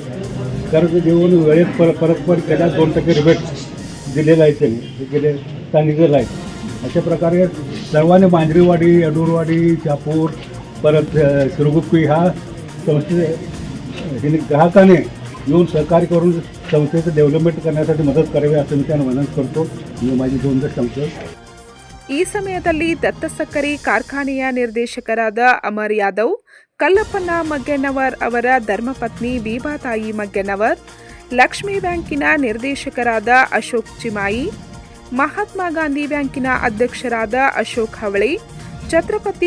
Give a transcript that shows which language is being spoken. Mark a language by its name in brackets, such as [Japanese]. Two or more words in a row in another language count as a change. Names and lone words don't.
[Marathi] कर्ज देऊन वेळेत परतफेड केल्यास 2% रिबेट दिलेला आहे त्यांनी, हे केले सांगितलेलं आहे. अशा प्रकारे सर्वांनी मांजरेवाडी, येडूरवाडी, चापूर, परत सिरगुप्पी ह्या संस्थे ग्राहकाने येऊन सहकार्य करून संस्थेचं डेव्हलपमेंट करण्यासाठी मदत करावी असं मी त्यांना विनंती करतो. मी माझी 2 सांगतो. [Kannada] ಈ ಸಮಯದಲ್ಲಿ ದತ್ತ ಸಕ್ಕರೆ ಕಾರ್ಖಾನೆಯ ನಿರ್ದೇಶಕರಾದ ಅಮರ್ ಯಾದವ್, ಕಲ್ಲಪ್ಪನ ಮಗ್ಗೆನವರ್ ಅವರ ಧರ್ಮಪತ್ನಿ ಬೀಬಾತಾಯಿ ಮಗ್ಗೆನವರ್, ಲಕ್ಷ್ಮೀ ಬ್ಯಾಂಕಿನ ನಿರ್ದೇಶಕರಾದ ಅಶೋಕ್ ಚಿಮಾಯಿ, ಮಹಾತ್ಮ ಗಾಂಧಿ ಬ್ಯಾಂಕಿನ ಅಧ್ಯಕ್ಷರಾದ ಅಶೋಕ್ ಹವಳೆ, ಛತ್ರಪತಿ